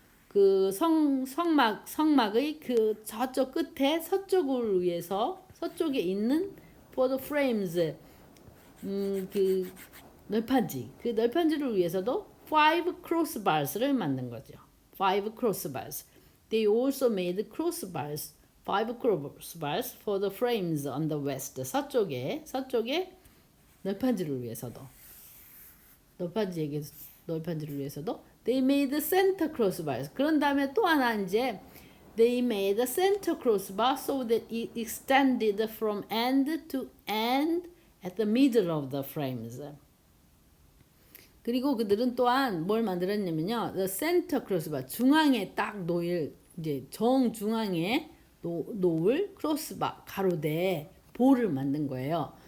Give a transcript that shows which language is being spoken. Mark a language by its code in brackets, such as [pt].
[ko] 그 성막의 그 저쪽 끝에 서쪽을 위해서 서쪽에 있는 [en] for the frames [ko] 그 널판지 그 널판지를 위해서도 5 crossbars를 만든 거죠. [en] 5 crossbars. They also made crossbars. 5 crossbars for the frames on the west. [ko] 서쪽에 널판지를 위해서도 널판지를 위해서도 [en] they made center crossbars. [ko] 그런 다음에 또 하나 이제 [en] they made a center crossbar so that it extended from end to end at the middle of the frames. [ko] 그리고 그들은 또한 뭘 만들었냐면요, [en] the center crossbar [ko] 중앙에 딱 놓일 이제 정중앙에 놓을 크로스바 가로대 보를 만든 거예요.